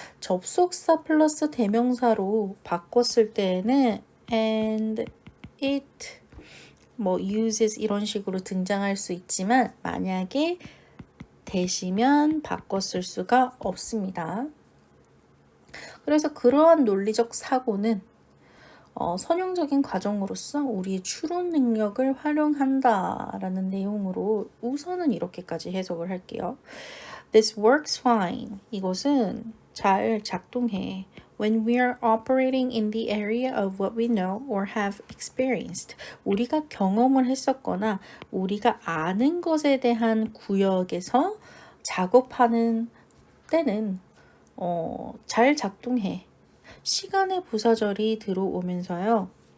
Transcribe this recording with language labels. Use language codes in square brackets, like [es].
[ko] 접속사 플러스 대명사로 바꿨을 때에는 and, it, uses 이런 식으로 등장할 수 있지만 만약에 대시면 바꿨을 수가 없습니다. 그래서 그러한 논리적 사고는 선형적인 과정으로서 우리의 추론 능력을 활용한다라는 내용으로 우선은 이렇게까지 해석을 할게요. [en] This works fine. [ko] 이것은 잘 작동해. [en] When we are operating in the area of what we know or have experienced. [ko] 우리가 경험을 했었거나 우리가 아는 것에 대한 구역에서 작업하는 때는 잘 작동해. 시간의 부사절이 들어오면서요.